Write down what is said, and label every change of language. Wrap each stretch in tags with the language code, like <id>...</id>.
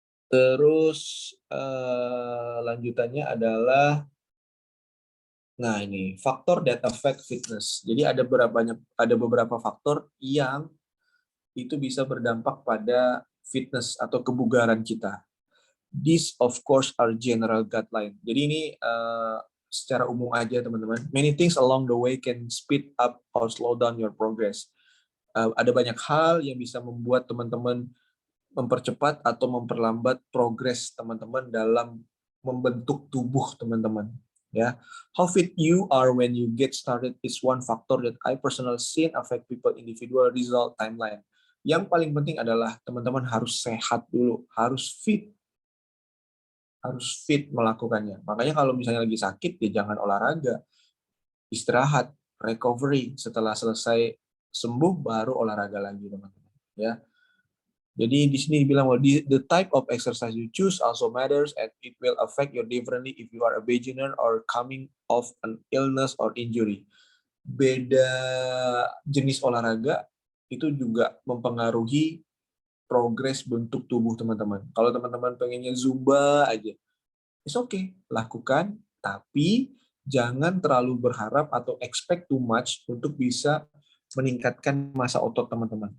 <id>Terus lanjutannya adalah, nah ini faktor</id> <en>that affect fitness.</en> <id>Jadi ada beberapa faktor yang itu bisa berdampak pada fitness atau kebugaran kita.</id> <en>These of course are general guideline.</en> <id>Jadi ini secara umum aja teman-teman.</id> <en>Many things along the way can speed up or slow down your progress.</en> <id>Ada banyak hal yang bisa membuat teman-teman mempercepat atau memperlambat progres teman-teman dalam membentuk tubuh teman-teman. Ya,</id> <en>how fit you are when you get started is one factor that I personally seen affect people individual result timeline.</en> <id>Yang paling penting adalah teman-teman harus sehat dulu, harus fit melakukannya. Makanya kalau misalnya lagi sakit, ya jangan olahraga, istirahat, recovery. Setelah selesai sembuh, baru olahraga lagi, teman-teman. Ya. Jadi di sini dibilang bahwa</id> <en>the type of exercise you choose also matters and it will affect you differently if you are a beginner or coming off an illness or injury.</en> <id>Beda jenis olahraga itu juga mempengaruhi progres bentuk tubuh teman-teman. Kalau teman-teman pengennya Zumba aja,</id> <en>it's okay,</en> <id>lakukan, tapi jangan terlalu berharap atau</id> <en>expect too much</en> <id>untuk bisa meningkatkan massa otot teman-teman.</id>